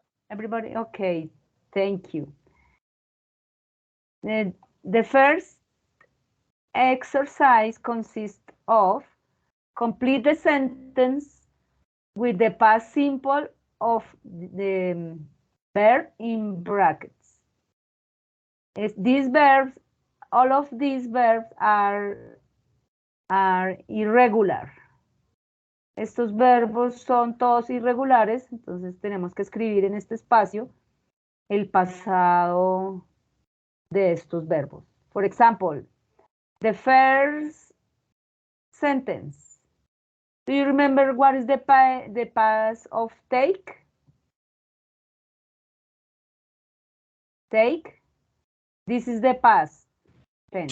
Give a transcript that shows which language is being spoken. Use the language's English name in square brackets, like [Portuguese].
[English] Everybody, okay, thank you. The first exercise consists of complete the sentence with the past simple of the verb in brackets. These verbs, all of these verbs are irregular. [Spanish] Estos verbos son todos irregulares, entonces tenemos que escribir en este espacio el pasado de estos verbos. [English] For example, the first sentence. Do you remember what is the past of take? Take. This is the past tense.